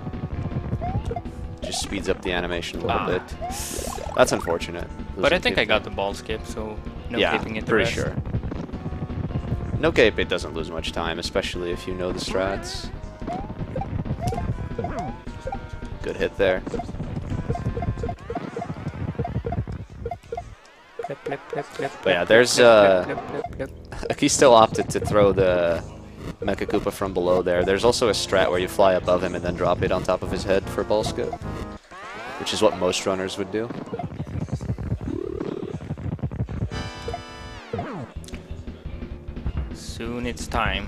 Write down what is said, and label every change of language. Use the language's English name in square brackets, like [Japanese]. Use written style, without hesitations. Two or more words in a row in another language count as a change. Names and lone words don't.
[English] Just speeds up the animation a little bit. That's unfortunate. But I think I got the ball skip, so no keeping it the pretty rest. sure. No cape, it doesn't lose much time, especially if you know the strats. Good hit there. Plip, plip, plip, plip, But yeah, plip, there's plip, plip, plip, plip. Akisto opted to throw the Mecha Koopa from below there. There's also a strat where you fly above him and then drop it on top of his head for ball skip, which is what most runners would do. Soon it's time.